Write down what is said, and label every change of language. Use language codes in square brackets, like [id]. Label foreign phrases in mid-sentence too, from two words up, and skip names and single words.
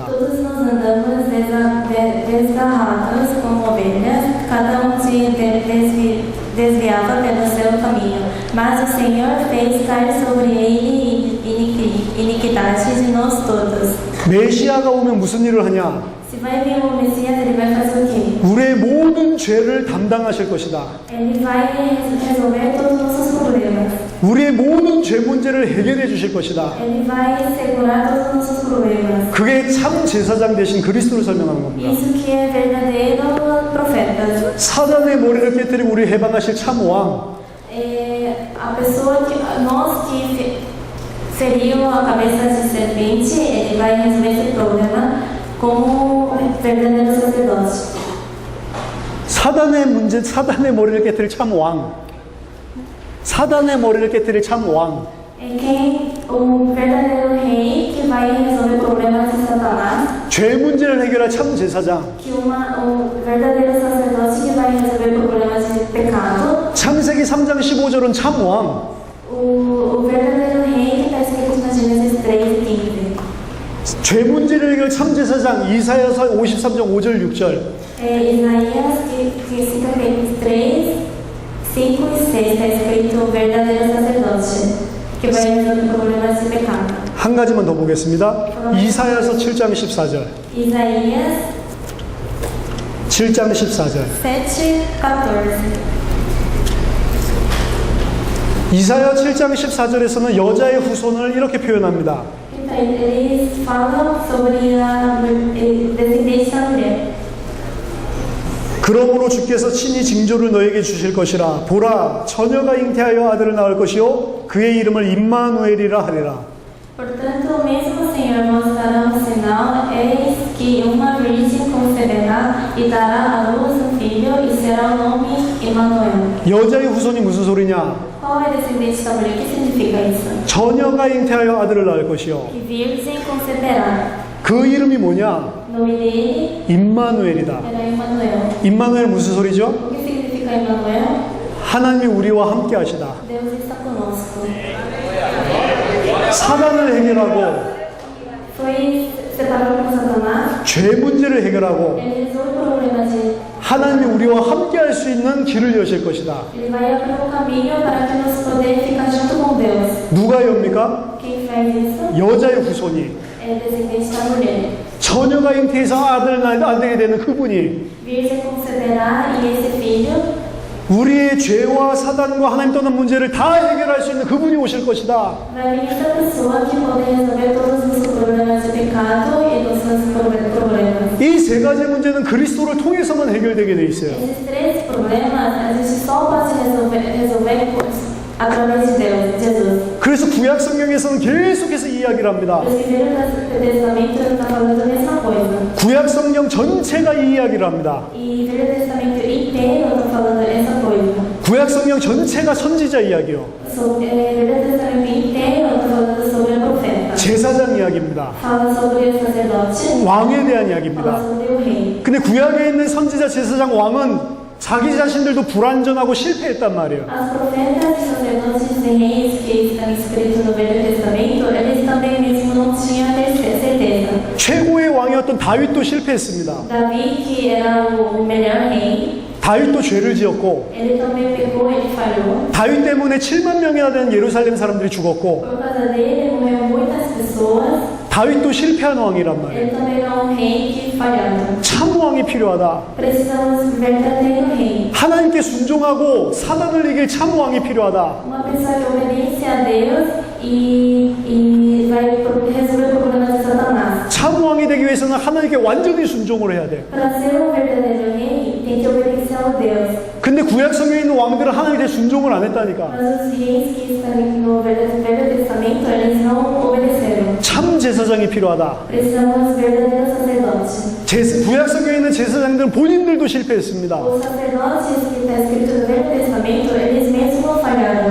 [pt] Todos nós andamos desgarrados como ovelhas, cada se desviava pelo seu caminho. Mas o Senhor fez cair sobre ele iniquidade de nós todos. [ko] 메시아가 오면 무슨 일을 하냐? [pt] Se vai vir o Messias, ele vai fazer o quê? [ko] 우리의 모든 죄를 담당하실 것이다. [pt] Ele vai resolver todos os nossos problemas. [ko] 우리의 모든 죄 문제를 해결해 주실 것이다. [pt] Ele vai segurar todos os nossos problemas. [ko] 그게 참 제사장 대신 그리스도를 설명하는 겁니다. [pt] Isso que é verdadeiro profeta. [ko] 사단의 머리를 깨뜨리고 우리 해방하실 참 왕. [pt] A pessoa que nós que feriu a cabeça de serpente, ele vai resolver esse problema como verdadeiro sacerdote. [ko] 사단의 머리를 깨뜨릴 참 왕. 사단의 머리를 깨뜨릴 참 왕. [pt] O verdadeiro rei que vai resolver problemas de Satanás. [ko] 죄 문제를 해결할 참 제사장. [pt] O verdadeiro sacerdote que vai resolver problemas de pecado. [ko] 창세기 3장 15절은 참 왕. [pt] O verdadeiro rei que está escrito na Gênesis 3:15. [ko] 죄 문제를 해결할 참 제사장 이사야서 53장 5절 6절. [pt] Isaías 53, 5 e 6 está escrito o verdadeiro sacerdote que vai resolver problemas de pecado. [ko] 한 가지만 더 보겠습니다. 이사야서 7장 14절. Isaías 7장 14절. 7:14. 이사야 7장 14절에서는 여자의 후손을 이렇게 표현합니다. [pt] Então, eles falam sobre a descendência da mulher. [ko] 그러므로 주께서 친히 징조를 너에게 주실 것이라. 보라, 처녀가 잉태하여 아들을 낳을 것이요 그의 이름을 임마누엘이라 하리라. [pt] Portanto, o mesmo Senhor nos dará um sinal, eis que uma virgem conceberá e dará à luz um filho e será o nome Emmanuel. [ko] 여자의 후손이 무슨 소리냐? [pt] Qual é a descendência da mulher? O que significa isso? [ko] 처녀가 잉태하여 아들을 낳을 것이요. [pt] Que virgem conceberá. [ko] 그 이름이 뭐냐? [pt] O nome dele [ko] 임마누엘이다. [pt] era Emmanuel. [ko] 임마누엘 무슨 소리죠? [pt] O que significa Emmanuel? [ko] 하나님이 우리와 함께 하시다. [pt] Deus está conosco. [ko] 사단을 해결하고 [pt] Foi separado com Satanás. [ko] 죄 문제를 해결하고 [pt] Ele resolve o problema de. [ko] 하나님이 우리와 함께 할 수 있는 길을 여실 것이다. [pt] Ele vai abrir um caminho para que nós poder ficar junto com Deus. [ko] 누가 엽니까? [pt] Quem faz isso? [ko] 여자의 후손이. [pt] É descendente da mulher. [ko] 처녀가 잉태해서 아들을 낳게 되는 그분이 [pt] Virgem conceberá e esse filho [ko] 우리의 죄와 사단과 하나님 떠난 문제를 다 해결할 수 있는 그분이 오실 것이다. [pt] vai vir essa pessoa que pode resolver todos os problemas de pecado e dos seus problemas. [ko] 이 세 가지 문제는 그리스도를 통해서만 해결되게 돼 있어요. [pt] Esses três problemas a gente só pode resolver através de Deus, Jesus. [ko] 그래서 구약 성경에서는 계속해서 이야기를 합니다. [pt] O Velho Testamento está falando a mesma coisa. [ko] 구약 성경 전체가 이 이야기를 합니다. [pt] E o Velho Testamento inteiro está falando essa coisa. [ko] 구약 성경 전체가 선지자 이야기요. [pt] O Velho Testamento inteiro está falando sobre o profeta. [ko] 제사장 이야기입니다. [pt] Fala sobre o sacerdote. [ko] 왕에 대한 [pt] Fala [ko] 이야기입니다. [pt] sobre o rei. [ko] 근데 구약에 있는 선지자 제사장 왕은 자기 자신들도 불완전하고 실패했단 말이에요. [pt] As profetas e sacerdotes e reis que estão escritos no Velho Testamento, eles também mesmo não tinham certeza. [ko] 최고의 왕이었던 다윗도 실패했습니다. [pt] Davi, que era o melhor rei, [ko] 다윗도 죄를 지었고 [pt] ele também pecou, ele falhou. [ko] 다윗 때문에 7만 명이나 되는 예루살렘 사람들이 죽었고 [pt] Por causa dele, morreu muitas pessoas. [ko] 다윗도 실패한 왕이란 말이에요. [pt] Ele também era um rei que falhava. [ko] 참 왕이 필요하다. [pt] Precisamos de verdadeiro rei. [ko] 하나님께 순종하고 사단을 이길 참 왕이 필요하다. [pt] Uma pessoa que obedece a Deus e vai resolver problemas de Satanás. Satanás. [ko] 참 왕이 되기 위해서는 하나님께 완전히 순종을 해야 돼요. [pt] Para ser um verdadeiro rei, tem que obedecer ao Deus. [ko] 근데 구약 성경에 있는 왕들은 하나님께 순종을 안 했다니까. [pt] Mas os reis que estão no Velho Testamento, eles não obedeceram. [ko] 참 제사장이 필요하다. [pt] Precisamos dos verdadeiros sacerdotes. [ko] 구약 성경에 있는 제사장들은 본인들도 실패했습니다. [pt] Os sacerdotes que está escrito no Velho Testamento, eles mesmos falharam.